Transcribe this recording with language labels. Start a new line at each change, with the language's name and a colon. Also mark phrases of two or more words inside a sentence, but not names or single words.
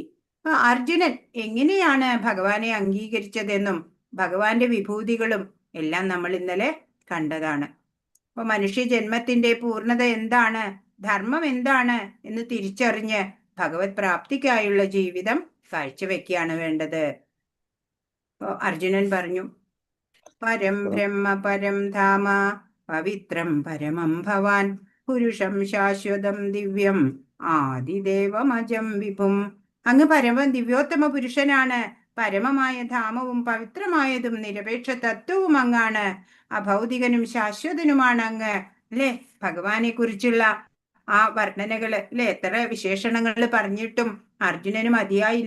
Malayalam: അർജുനൻ എങ്ങനെയാണ് ഭഗവാനെ അംഗീകരിച്ചതെന്നും ഭഗവാന്റെ വിഭൂതികളും എല്ലാം നമ്മൾ ഇന്നലെ കണ്ടതാണ്. അപ്പൊ മനുഷ്യ ജന്മത്തിന്റെ പൂർണ്ണത എന്താണ്, ധർമ്മം എന്താണ് എന്ന് തിരിച്ചറിഞ്ഞ് ഭഗവത് പ്രാപ്തിക്കായുള്ള ജീവിതം കാഴ്ചവെക്കുകയാണ് വേണ്ടത്. അർജുനൻ പറഞ്ഞു,
Sanskrit: പരം ബ്രഹ്മ പരം ധാമ പവിത്രം പരമം ഭവാൻ പുരുഷം ശാശ്വതം ദിവ്യം ആദിദേവമജം വിഭും.
Malayalam: അങ്ങ് പരമ ദിവ്യോത്തമ പുരുഷനാണ്. പരമമായ ധാമവും പവിത്രമായതും നിരപേക്ഷ തത്വവും അങ്ങാണ്. അഭൗതികനും ശാശ്വതനുമാണ് അങ്ങ് അല്ലെ. ഭഗവാനെ കുറിച്ചുള്ള ആ വർണ്ണനകള് അല്ലെ, എത്ര വിശേഷണങ്ങൾ പറഞ്ഞിട്ടും അർജുനന് മതിയായില്ല.